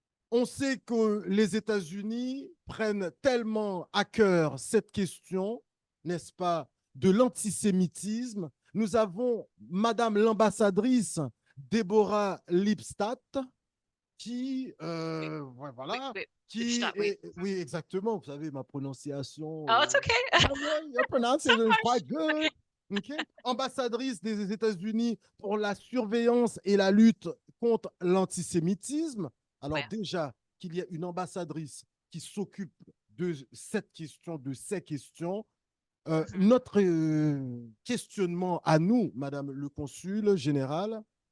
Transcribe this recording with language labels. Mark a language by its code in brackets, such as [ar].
[fr] On sait que les États-Unis prennent tellement à cœur cette question, n'est-ce pas, de l'antisémitisme. Nous avons Madame l'ambassadrice Deborah Lipstadt qui, voilà, qui est, oui, exactement, vous savez, ma prononciation. [en] Oh, it's okay. Your pronunciation is quite good. Okay. [fr] Ambassadrice des États-Unis pour la surveillance et la lutte contre l'antisémitisme. Alors déjà, qu'il y ait une ambassadrice qui s'occupe de cette question, de ces questions, notre questionnement à nous, Madame le Consul général,